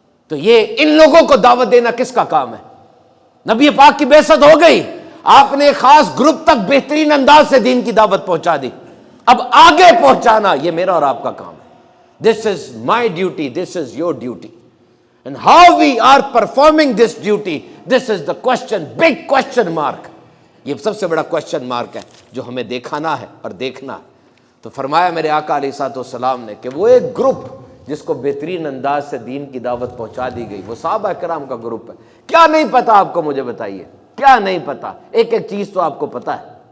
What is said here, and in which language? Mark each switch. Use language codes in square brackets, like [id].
[ur] تو یہ ان لوگوں کو دعوت دینا کس کا کام ہے؟ نبی پاک کی بعثت ہو گئی، آپ نے خاص گروپ تک بہترین انداز سے دین کی دعوت پہنچا دی، اب آگے پہنچانا یہ میرا اور آپ کا کام ہے. [en] This is my duty, this is your duty. And how we are performing this duty, this is the question, big question mark. [ur] یہ سب سے بڑا question mark ہے جو ہمیں دیکھانا ہے اور دیکھنا ہے. تو فرمایا میرے آقا علیہ الصلوۃ والسلام نے کہ وہ ایک گروپ جس کو بہترین انداز سے دین کی دعوت پہنچا دی گئی، وہ صحابہ کرام کا گروپ ہے. کیا نہیں پتا آپ کو؟ مجھے بتائیے کیا نہیں پتا؟ ایک ایک چیز تو آپ کو پتا ہے.